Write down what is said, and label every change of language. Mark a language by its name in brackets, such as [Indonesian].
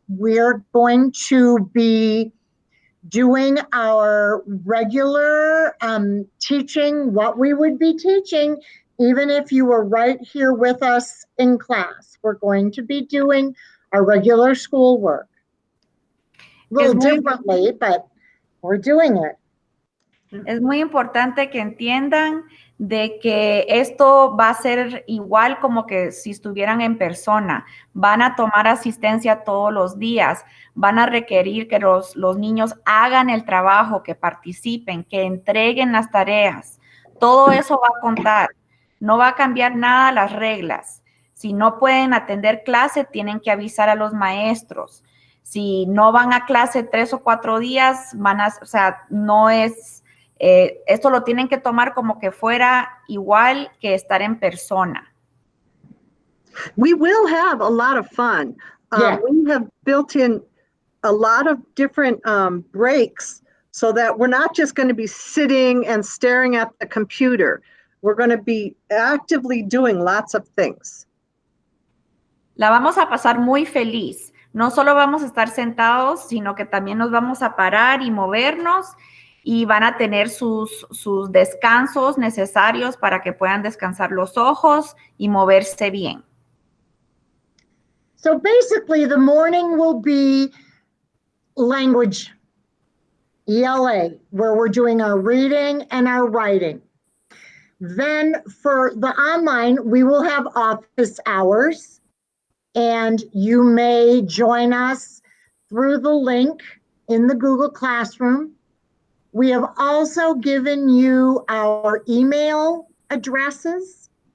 [English] We're going to be doing our regular teaching, what we would be teaching, even if you were right here with us in class. We're going to be doing our regular schoolwork. A little differently, but we're doing it. [Spanish] Es muy importante que entiendan de que esto va a ser igual como que si estuvieran en persona. Van a tomar asistencia todos los días. Van a requerir que los niños hagan el trabajo, que participen, que entreguen las tareas. Todo eso va a contar. No va a cambiar nada las reglas. Si no pueden atender clase, tienen que avisar a los maestros. Si no van a clase 3 o 4 días, o sea, no es... esto lo tienen que tomar como que fuera igual que estar en persona. [English] We will have a lot of fun. Yeah. We have built in a lot of different breaks so that we're not just going to be sitting and staring at the computer. We're going to be actively doing lots of things. [Spanish] La vamos a pasar muy feliz. No solo vamos a estar sentados, sino que también nos vamos a parar y movernos y van a tener sus descansos necesarios para que puedan descansar los ojos y moverse bien. [English] So basically, the morning will be language, ELA, where we're doing our reading and our writing. Then for the online, we will have office hours, and you may join us through the link in the Google Classroom. We have also given you our email addresses.